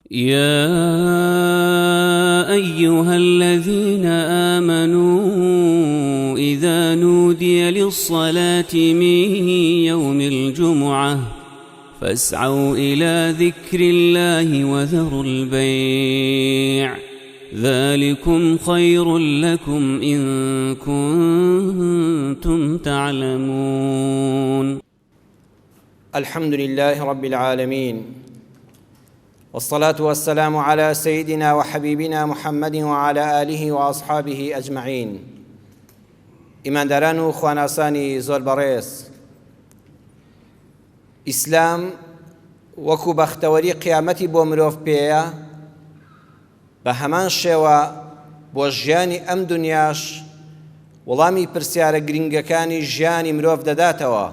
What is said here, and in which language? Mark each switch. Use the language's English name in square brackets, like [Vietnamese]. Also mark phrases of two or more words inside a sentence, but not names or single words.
[Arabic] يا أيها الذين آمنوا إذا نودي للصلاة من يوم الجمعة فاسعوا إلى ذكر الله وذروا البيع ذلكم خير لكم إن كنتم تعلمون. الحمد لله رب العالمين، والصلاة والسلام على سيدنا وحبيبنا محمد وعلى آله وأصحابه أجمعين. [Central Kurdish] إمان داران خواناساني زور بريس، ئیسلام وەکو بەختەوەری قیامەتی بۆ مرۆڤ پێیە، بە هەمان شێوە بۆ ژیانی ئەم دنیاش وەڵامی پرسیارە گرنگەکانی ژیانی مرۆڤ دەداتەوە.